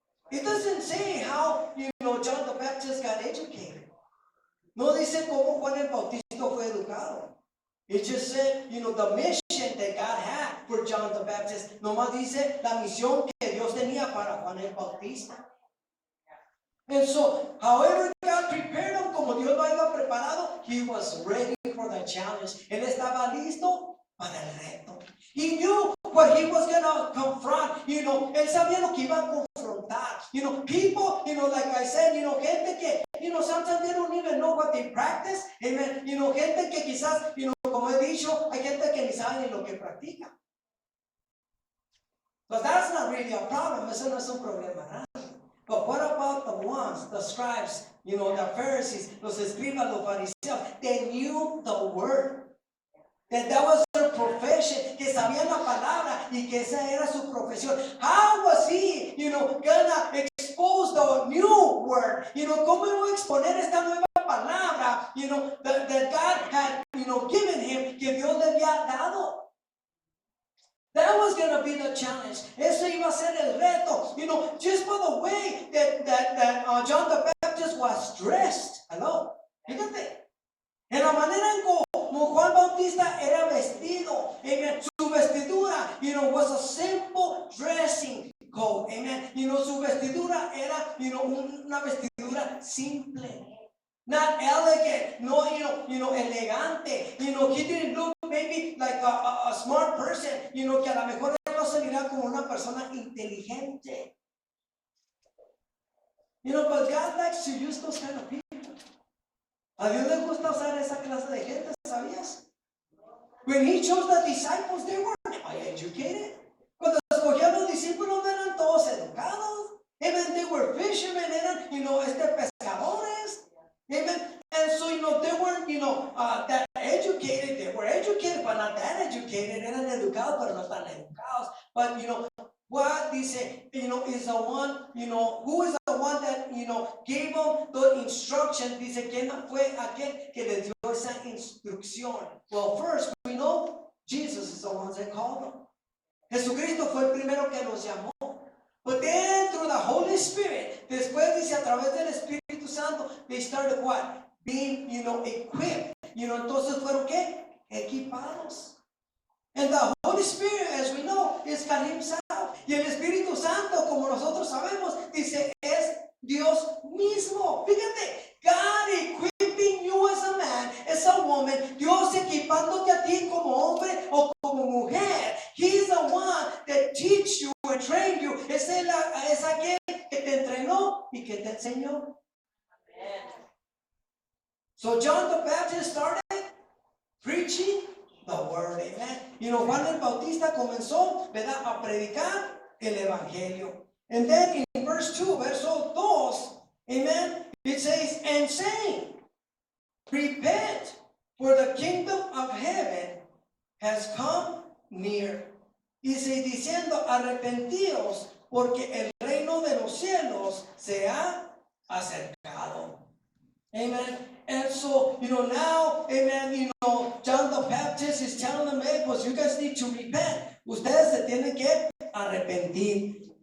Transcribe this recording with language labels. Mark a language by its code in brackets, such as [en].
[en] It doesn't say how, John the Baptist got educated. [es] No dice cómo Juan el Bautista fue educado. [en] It just said, the mission that God had for John the Baptist. [es] Nomás dice la misión que Dios tenía para Juan el Bautista. [en] And so, however God prepared him, [es] como Dios lo había preparado, [en] he was ready for the challenge. [es] Él estaba listo para el reto. [en] He knew what he was going to confront. [es] Él sabía lo que iba a confrontar. [en] People, like I said, [es] gente que, [en] sometimes they don't even know what they practice. Amen. [es] Gente que quizás, como he dicho, hay gente que ni sabe ni lo que practica. [en] But that's not really a problem. [es] Eso no es un problema, ¿no? [en] But what about the ones, the scribes, the Pharisees, [es] los escribas, los fariseos? [en] They knew the word. That was their profession, [es] que sabían la palabra y que esa era su profesión. [en] How was he, gonna expose the new word? [es] ¿Cómo iba a exponer esta nueva palabra, [en] that God had, given him, [es] que Dios le había dado? [en] That was going to be the challenge. [es] Eso iba a ser el reto. [en] Just for the way that John the Baptist was dressed. Hello. [es] Fíjate. En la manera en como Juan Bautista era vestido. [en] Amen. [es] Su vestidura, [en] was a simple dressing code. Amen. [es] Su vestidura era, una vestidura simple. [en] Not elegant, [es] no, elegante. [en] He didn't look maybe like a smart person, [es] que a lo mejor no se mira como una persona inteligente. [en] But God likes to use those kind of people. [es] A Dios le gusta usar esa clase de gente, ¿sabías? [en] When he chose the disciples, they weren't educated. [es] Cuando escogió a los discípulos, no eran todos educados. [en] Amen. They were fishermen, [es] eran, pescadores. [en] Amen. And so, they weren't, that educated. They were educated, but not that educated. [es] Eran educados, pero no tan educados. [en] But, what dice, is the one, who is the one that, gave them the instruction? [es] Dice, ¿quién fue aquel que les dio esa instrucción? [en] Well, first, we know Jesus is the one that called them. [es] Jesucristo fue el primero que los llamó. [en] But then through the Holy Spirit, [es] después dice a través del Espíritu Santo, [en] they started what? Being, equipped. [es] Entonces fueron ¿qué? Equipados. [en] And the Holy Spirit, as we know, is God himself. [es] Y el Espíritu Santo, como nosotros sabemos, dice, es Dios mismo. Fíjate, [en] God equipping you as a man, as a woman, [es] Dios equipándote a ti como hombre o como mujer. [en] He's the one that teach you and train you. [es] Es aquel que te entrenó y que te enseñó. [en] So John the Baptist started preaching the word, amen. [es] Juan el Bautista comenzó, ¿verdad?, a predicar el evangelio. [en] And then in verse 2, [es] verso 2, [en] amen, it says, and saying, Repent, for the kingdom of heaven has come near. [es] Y sigue diciendo, arrepentíos, porque el reino de los cielos se ha acercado. Amen. [en] And so, now, amen, John the Baptist is telling them, hey, pues you guys need to repent. [es] Ustedes se tienen que arrepentir.